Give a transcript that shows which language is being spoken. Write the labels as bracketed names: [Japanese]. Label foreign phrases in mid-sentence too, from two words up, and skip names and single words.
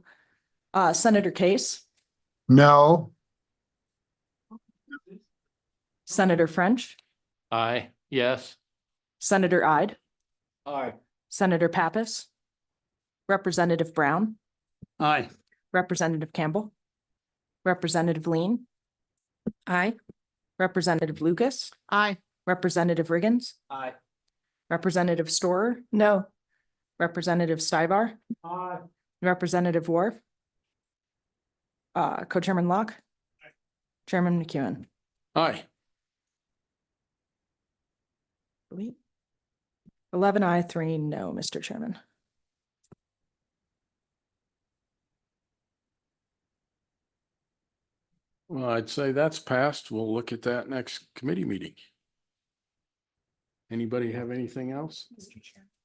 [English] Senator Case, No. Senator French, Aye. Yes. Senator Ide, Aye. Senator Pappas, Representative Brown, Aye. Representative Campbell, Representative Lean, Aye. Representative Lucas, Aye. Representative Riggins, Aye. Representative Storer, No. Representative Stivar, Aye. Representative Worf, Co-Chairman Locke, Chairman McEwen. Aye. 11 aye, 3 no, Mr. Chairman. Well, I'd say that's passed. We'll look at that next committee meeting. Anybody have anything else? Mr. Chair.